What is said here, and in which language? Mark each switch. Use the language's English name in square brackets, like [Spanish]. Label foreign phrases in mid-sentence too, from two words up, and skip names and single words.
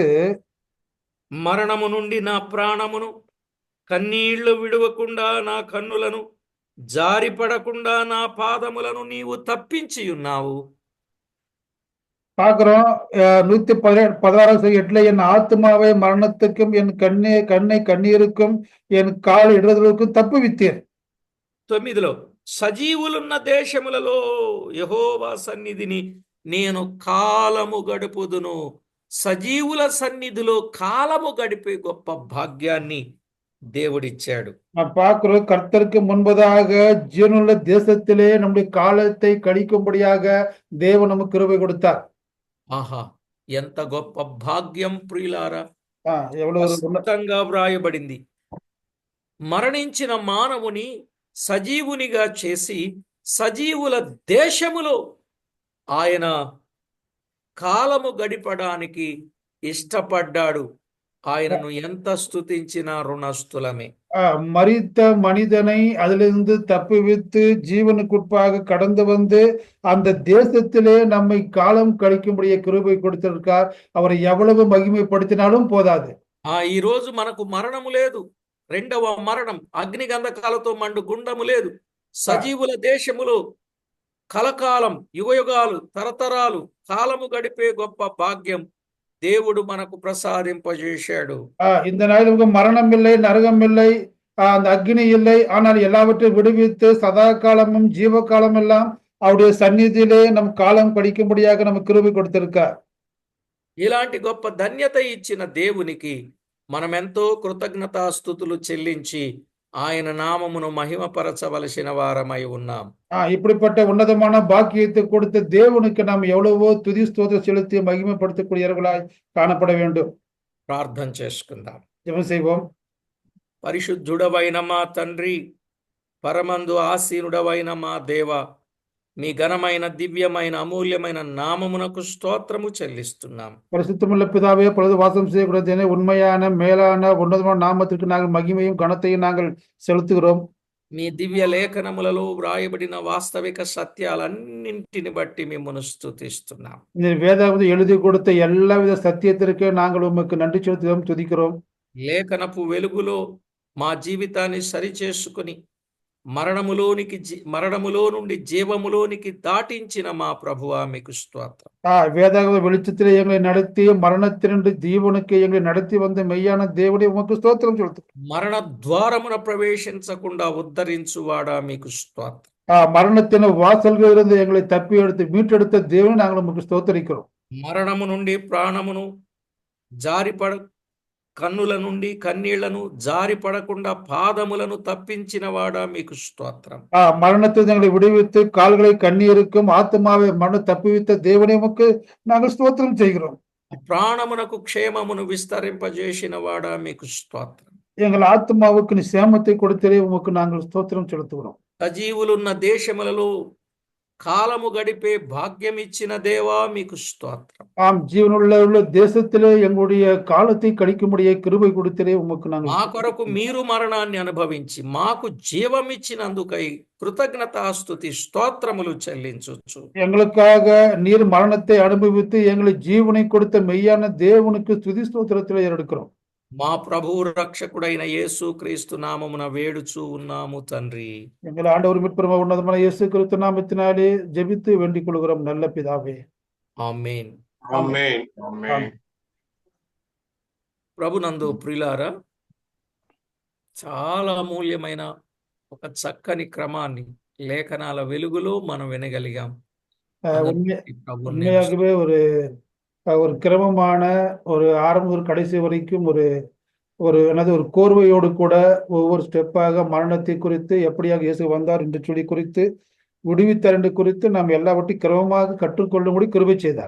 [Telugu] మరణము నుండి నా ప్రాణమును, కన్నీళ్లు విడువకుండా నా కన్నులను, జారిపడకుండా నా పాదములను నీవు తప్పించి ఉన్నావు. [Tamil] பார்க்கிறோம். 116 என் ஆத்மாவை மரணத்துக்கும் என் கண்ணை கண்ணீருக்கும் என் கால் இடர்களுக்கும் தப்புவித்தீர். [Telugu] 9లో సజీవులున్న దేశములలో యెహోవా సన్నిధిని నేను కాలము గడుపుదును. సజీవుల సన్నిధిలో కాలము గడిపే గొప్ప భాగ్యాన్ని దేవుడిచ్చాడు. [Tamil] நாம் பார்க்கிறோம், கர்த்தருக்கு முன்பதாக ஜீவனுள்ள தேசத்திலே நம்முடைய காலத்தை கழிக்கும்படியாக தேவன் நமக்கு கிருபை கொடுத்தார். [Telugu] ఆహా, ఎంత గొప్ప భాగ్యం ప్రియులారా! [Tamil] எவ்வளவு [Telugu] స్పష్టంగా వ్రాయబడింది. మరణించిన మానవుని సజీవునిగా చేసి సజీవుల దేశములో ఆయన కాలము గడిపడానికి ఇష్టపడ్డాడు. ఆయనను ఎంత స్తుతించినా రుణస్థులమే. [Tamil] மரித்த மனிதனை அதிலிருந்து தப்புவித்து ஜீவனுக்குட்பாக கடந்து வந்து அந்த தேசத்திலே நம்மை காலம் கழிக்கும்படிய கிருபை கொடுத்திருக்கார். அவரை எவ்வளவு மகிமைப்படுத்தினாலும் போதாது. [Telugu] ఈ రోజు మనకు మరణము లేదు, రెండవ మరణం అగ్నిగంధకాలతో మండు గుండము లేదు. సజీవుల దేశములో కలకాలం, యుగయుగాలు, తరతరాలు కాలము గడిపే గొప్ప భాగ్యం దేవుడు మనకు ప్రసాదింపజేశాడు. [Tamil] இந்த நாளில் நமக்கு மரணம் இல்லை, நரகம் இல்லை, அந்த அக்னி இல்லை. ஆனால் எல்லாவற்றையும் விடுவித்து சதா காலமும் ஜீவ காலம் எல்லாம் அவருடைய சந்நிதியிலே நம் காலம் படிக்கும்படியாக நமக்கு கிருபை கொடுத்திருக்கார். [Telugu] ఇలాంటి గొప్ప ధన్యత ఇచ్చిన దేవునికి మనమెంతో కృతజ్ఞతాస్తుతులు చెల్లించి ఆయన నామమును మహిమపరచవలసిన వారమై ఉన్నాం. [Tamil] இப்படிப்பட்ட உன்னதமான பாக்கியத்தை கொடுத்த தேவனுக்கு நாம் எவ்வளவோ துதி ஸ்தோத்திரம் செலுத்தி மகிமைப்படுத்தக்கூடியவர்களாய் காணப்பட வேண்டும். [Telugu] ప్రార్థన చేసుకుందాం. [Tamil] ஜெபம் செய்வோம். [Telugu] పరిశుద్ధుడవైన మా తండ్రి, పరమందు ఆసీనుడవైన మా దేవ, మీ ఘనమైన దివ్యమైన అమూల్యమైన నామమునకు స్తోత్రము చెల్లిస్తున్నాం. [Tamil] பரிசுத்தமுள்ள பிதாவே, பொழுது வாசம் செய்யக்கூடிய உண்மையான மேலான உன்னதமான நாமத்திற்கு நாங்கள் மகிமையும் கனத்தையும் நாங்கள் செலுத்துகிறோம். [Telugu] మీ దివ్య లేఖనములలో వ్రాయబడిన వాస్తవిక సత్యాలన్నింటిని బట్టి మిమ్మల్ని స్తుతిస్తున్నాం. [Tamil] நீர் வேதாகமத்தில் எழுதி கொடுத்த எல்லாவித சத்தியத்திற்கு நாங்கள் உமக்கு நன்றி செலுத்துகிறோம், துதிக்கிறோம். [Telugu] లేఖనపు వెలుగులో మా జీవితాన్ని సరిచేసుకుని మరణములో నుండి జీవములోనికి దాటించిన మా ప్రభువా మీకు స్తోత్రం. [Tamil] வேதாகம வெளிச்சத்திலே எங்களை நடத்தி மரணத்தினின்று ஜீவனுக்கு எங்களை நடத்தி வந்த மெய்யான தேவனே உமக்கு ஸ்தோத்திரம் செலுத்துகிறோம். [Telugu] మరణ ద్వారమున ప్రవేశించకుండా ఉద్ధరించువాడా మీకు స్తోత్రం. [Tamil] மரணத்தின் வாசல்களிலிருந்து எங்களை தப்பி எடுத்து மீட்டெடுத்த தேவனை நாங்கள் உமக்கு ஸ்தோத்தரிக்கிறோம். [Telugu] మరణము నుండి ప్రాణమును జారిపడ కన్నుల నుండి కన్నీళ్లను జారిపడకుండా పాదములను తప్పించిన వాడా మీకు స్తోత్రం. [Tamil] மரணத்தில் எங்களை விடுவித்து கால்களை கண்ணீருக்கும் ஆத்மாவை மரண தப்புவித்த தேவனே உமக்கு நாங்கள் ஸ்தோத்திரம் செய்கிறோம். [Telugu] ప్రాణమునకు క్షేమమును విస్తరింపజేసిన వాడా మీకు స్తోత్రం. [Tamil] எங்கள் ஆத்மாவுக்கு நீ சேமத்தை கொடுத்தே உமக்கு நாங்கள் ஸ்தோத்திரம் செலுத்துகிறோம். [Telugu] సజీవులున్న దేశములలో காலமு గడిపే భాగ్యం ఇచ్చిన దేవా మీకు స్తోత్రం. [Tamil] ஜீவனுள்ள தேசத்திலே எங்களுடைய காலத்தை கழிக்கும்படியே கிருபை கொடுத்தே உமக்கு நாங்கள் [Telugu] మా కొరకు మీరు మరణాన్ని అనుభవించి మాకు జీవమిచ్చినందుకై కృతజ్ఞతాస్తుతి స్తోత్రములు చెల్లించుచు [Tamil] எங்களுக்காக நீர் மரணத்தை அனுபவித்து எங்களை ஜீவனை கொடுத்த மெய்யான தேவனுக்கு துதி ஸ்தோத்திரத்திலே எடுக்கிறோம். [Telugu] మా ప్రభువు రక్షకుడైన యేసు క్రీస్తు నామమున వేడుచూ ఉన్నాము తండ్రి. [Tamil] எங்கள் ஆண்டவர் மீட்பெருமா உன்னதமான இயேசு கிறிஸ்து நாமத்தினாலே ஜெபித்து வேண்டிக் கொள்கிறோம் நல்ல பிதாவே. [Telugu] ఆమేన్. ఆమేన్. ఆమేన్. ప్రభునందు ప్రియులారా, చాలా అమూల్యమైన ఒక చక్కని క్రమాన్ని లేఖనాల వెలుగులో మనం వినగలిగాం. [Tamil] உண்மையாகவே ஒரு கிரமமான ஒரு ஆரம்ப ஒரு கடைசி வரைக்கும் ஒரு ஒரு கோர்வையோடு கூட ஒவ்வொரு ஸ்டெப்பாக மரணத்தை குறித்து எப்படியாக இயேசு வந்தார் என்று சொல்லி குறித்து விடுவித்தார் என்று குறித்து நாம் எல்லாவற்றையும் கிரமமாக கற்றுக்கொள்ளும்படி கிருபை செய்தார்.